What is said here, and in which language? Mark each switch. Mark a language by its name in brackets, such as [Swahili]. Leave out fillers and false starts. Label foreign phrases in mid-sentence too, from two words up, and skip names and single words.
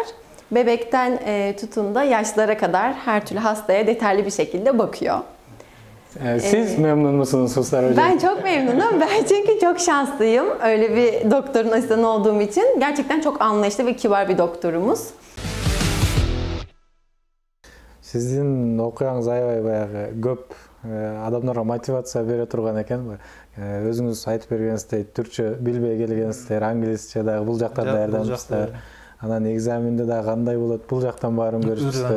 [Turkish] Bebekten tutun da yaşlara kadar her türlü hastaya detaylı bir şekilde bakıyor. Siz memnun musunuz Kuşlar Hoca? Ben çok memnunum. Ben çünkü çok şanslıyım. Öyle bir doktorun asistanı olduğum için. Gerçekten çok anlayışlı ve kibar bir doktorumuz. [Kyrgyz] Сиздин окуяңыз аябай баягы көп адамдарга мотивация бере турган экен. Өзүңүз айтып бергениңиздей түркчө билбей келгенсиздер, англисче дагы бул жакта даярданыпсыздар. Анан экзаменде дагы кандай болот, бул жактан баарын көрүшүпсүздөр.